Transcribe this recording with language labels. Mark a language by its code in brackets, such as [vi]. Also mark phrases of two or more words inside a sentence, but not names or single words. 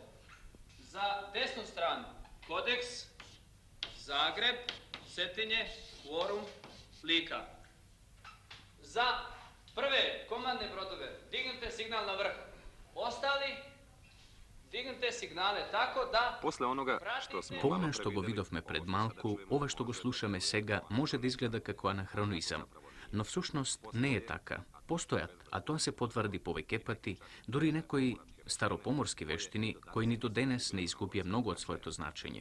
[sr] Za desnu stranu Kodeks, Zagreb, Cetinje, Kvorum, Lika. Za prve komandne brodove dignite signal na vrh. Ostali dignite signale tako da... После онога што смо [mk] По она што го видовме пред малку, ова што го слушаме сега може да изгледа како анахронизам. Но всушност не е така. Постојат, а тоа се потврди повеќе пати, дури некои старопоморски вештини кои ни до денес не изгубија многу од своето значење.